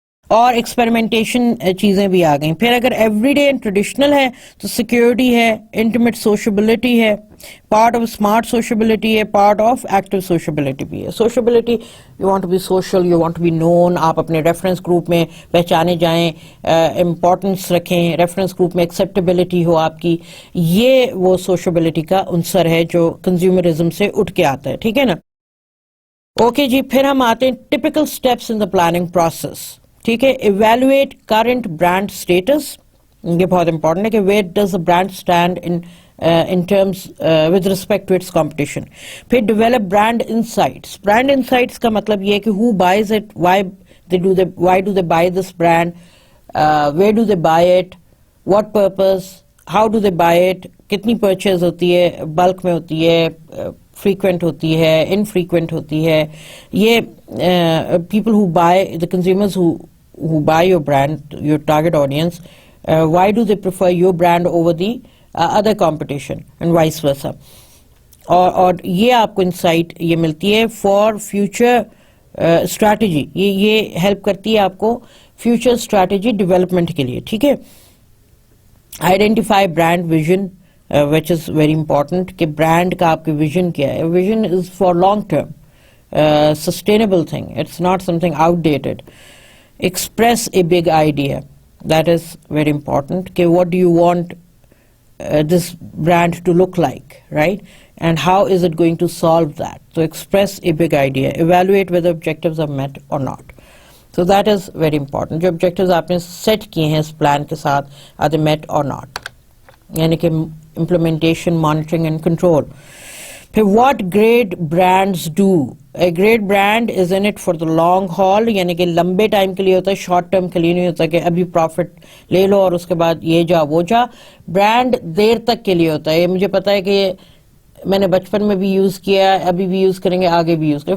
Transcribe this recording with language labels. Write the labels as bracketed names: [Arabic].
[Urdu] اور ایکسپیریمنٹیشن چیزیں بھی آ گئیں. پھر اگر ایوری ڈے اینڈ ٹریڈیشنل ہے تو سیکیورٹی ہے, انٹیمیٹ سوشیبلٹی ہے, پارٹ آف اسمارٹ سوشیبلٹی ہے, پارٹ آف ایکٹیو سوشیبلٹی بھی ہے. سوشیبلٹی [English] you want to be social, you want to be known, [Urdu] آپ اپنے ریفرنس گروپ میں پہچانے جائیں, امپورٹنس رکھیں, ریفرنس گروپ میں ایکسیپٹیبلٹی ہو آپ کی. یہ وہ سوشیبلٹی کا عنصر ہے جو کنزیومرزم سے اٹھ کے آتا ہے. ٹھیک ہے نا. اوکے جی. پھر ہم آتے ہیں typical steps in the planning process. ٹھیک ہے. [English] evaluate current brand status, [Urdu] یہ بہت امپورٹنٹ ہے کہ [English] Where does a brand stand in terms with respect to its competition. پھر develop brand insights. Brand insights [Urdu] کا مطلب یہ ہے کہ [English] who buys it, why do they buy this brand, where do they buy it, what purpose, how do they buy it, [Urdu] کتنی purchase ہوتی ہے, [English] bulk میں ہوتی ہے, frequent ہوتی ہے, infrequent ہوتی ہے. یہ people who buy, the consumers who buy your brand, your target audience, why do they prefer your brand over the other competition and vice versa. [Urdu] اور یہ آپ کو انسائٹ یہ ملتی ہے فار فیوچر اسٹریٹجی, یہ ہیلپ کرتی ہے آپ کو فیوچر اسٹریٹجی ڈیولپمنٹ کے لیے. ٹھیک ہے. [English] identify brand vision which is very important [Urdu] کہ برانڈ کا آپ کی ویژن کیا ہے. [English] Vision is for long term sustainable thing, it's not something outdated. Express a big idea, that is very important کہ what do you want this brand to look like, right? And how is it going to solve that? So express a big idea. Evaluate whether objectives are met or not. So that is very important. [Urdu] جو objectives آپ نے set کیے ہیں اس plan کے ساتھ, [English] are they met or not? یعنی کہ implementation, monitoring and control. پھر what great brands do. A great brand is in it for the long haul, [Urdu] یعنی کہ لمبے ٹائم کے لیے ہوتا ہے, شارٹ ٹرم کے لیے نہیں ہوتا کہ ابھی پروفٹ لے لو اور اس کے بعد یہ جا وہ جا. برانڈ دیر تک کے لیے ہوتا ہے. یہ مجھے پتا ہے کہ میں نے بچپن میں بھی یوز کیا, ابھی بھی یوز کریں گے, آگے بھی یوز کریں.